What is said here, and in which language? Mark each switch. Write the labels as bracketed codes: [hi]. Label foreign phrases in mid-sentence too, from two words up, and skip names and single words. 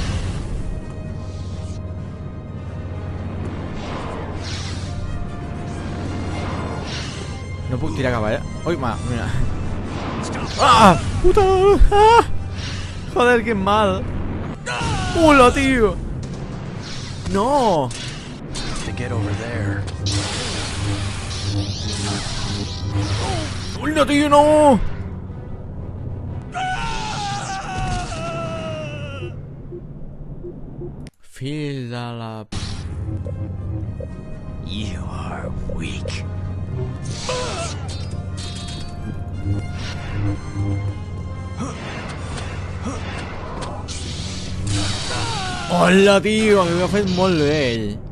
[ca] No puc tirar cap allà. Ui, mira. Ah! Puta! Ah! [es] Joder, que mal. Hola, tio! No! [en] To get over there. [ca] Hola, tio, no! Fill de la... [en] You are weak. [ca] Hola, tio, que ho ha fet molt bé ell.